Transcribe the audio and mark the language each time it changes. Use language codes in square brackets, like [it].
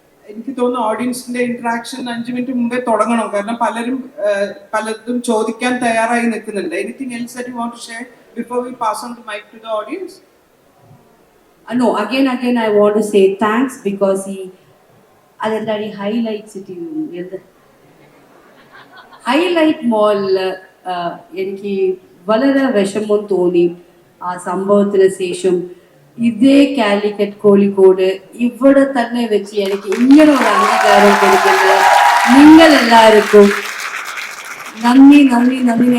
[ml] എനിക്ക് തോന്നുന്നു ഓഡിയൻസിന്റെ interaction 5 minute മുമ്പേ തുടങ്ങണം, കാരണം പലതും ചോദിക്കാൻ തയ്യാറായി നിൽക്കുന്നുണ്ട്. [en] Anything else that you want to share before we pass on the mic to the audience? No, again I want to say thanks because he adendari highlights it in highlight mall [ml] എനിക്ക് വളരെ വിഷമം തോന്നി ആ സംഭവത്തിന് ശേഷം. ഇതേ കാലിക്കറ്റ് കോഴിക്കോട് ഇവിടെ തന്നെ വെച്ച് എനിക്ക് ഇങ്ങനെ ഒരു അംഗീകാരം കൊടുക്കുന്നത് നിങ്ങൾ എല്ലാവർക്കും നന്ദി നന്ദി നന്ദി.